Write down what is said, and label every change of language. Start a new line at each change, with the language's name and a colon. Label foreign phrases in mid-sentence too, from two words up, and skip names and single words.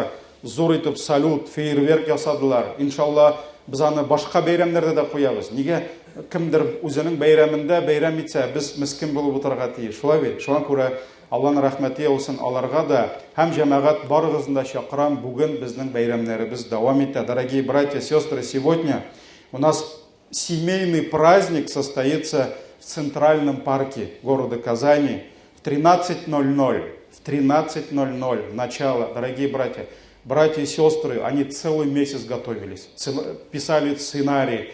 Tatar: Зур итеп салют, фейерверк ясадылар. Иншалла, без аны башка бәйрәмнәрдә дә куябыз. Нигә кемдер үзенең бәйрәмендә бәйрәм итсә, без мискин булып утырырга тиеш. Шулай бит. Шуңа күрә Алланың рәхмәте яусын аларга да һәм җәмәгать барыгызны да чакырам. Бүген безнең бәйрәмнәребез дәвам итә.
Russian: Дорогие братья, сестры, сегодня у нас семейный праздник состоится в Центральном парке города Казани в 13:00. В 13:00 начало. Дорогие братья и сестры, они целый месяц готовились, писали сценарий.